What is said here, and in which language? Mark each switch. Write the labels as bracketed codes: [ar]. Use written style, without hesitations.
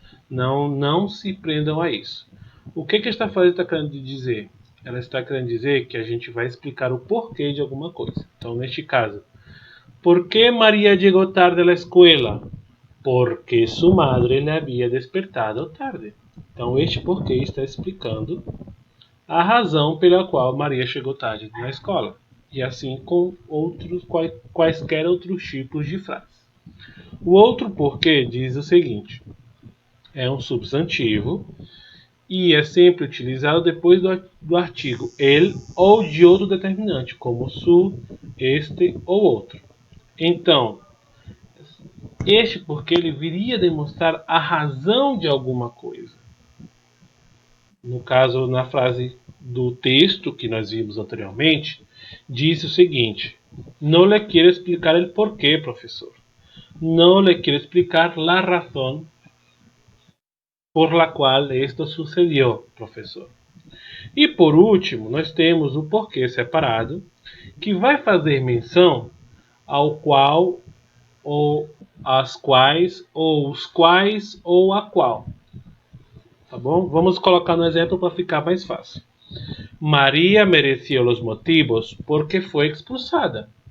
[pt] Não se prendam a isso. O que esta frase está querendo dizer? Ela está querendo dizer que a gente vai explicar o porquê de alguma coisa. Então, neste caso, [es] ¿por qué María llegó tarde a la escuela? Porque su madre le había despertado tarde. [pt] Então, este porquê está explicando a razão pela qual Maria chegou tarde na escola. E assim com quaisquer outros tipos de frases. O outro porquê diz o seguinte: é um substantivo e é sempre utilizado depois do artigo el ou de outro determinante, como su, este ou outro. Então, este porquê ele viria demonstrar a razão de alguma coisa. No caso, na frase do texto que nós vimos anteriormente, diz o seguinte: não [es] le quiero explicar el porquê, [pt] professor. [es] Não le quiero explicar la razón por la cual esto sucedió, professor. E por último, nós temos o porquê separado, que vai fazer menção ao qual, ou às quais, ou os quais, ou a qual. Tá bom? Vamos colocar no exemplo para ficar mais fácil. Maria merecia os motivos porque foi expulsada.